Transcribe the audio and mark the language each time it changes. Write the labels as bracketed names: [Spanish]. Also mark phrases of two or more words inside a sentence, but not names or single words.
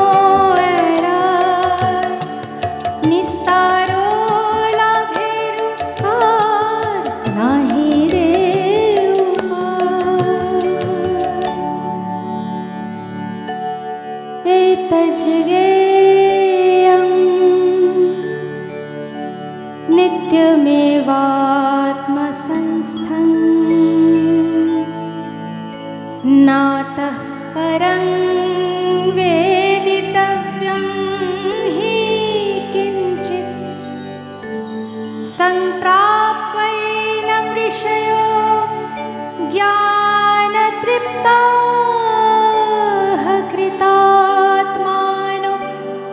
[Bangla] এড়ায় নিস্তার লাভের আর নাহি রে [Sanskrit] উপায় এতজ্ঞেয়ং नित्यमेवात्मसंस्थं नातः परं वेदितव्यं हि किञ्चित् सम्प्राप्यैनं ऋषयो ज्ञानतृप्ताः कृतात्मानो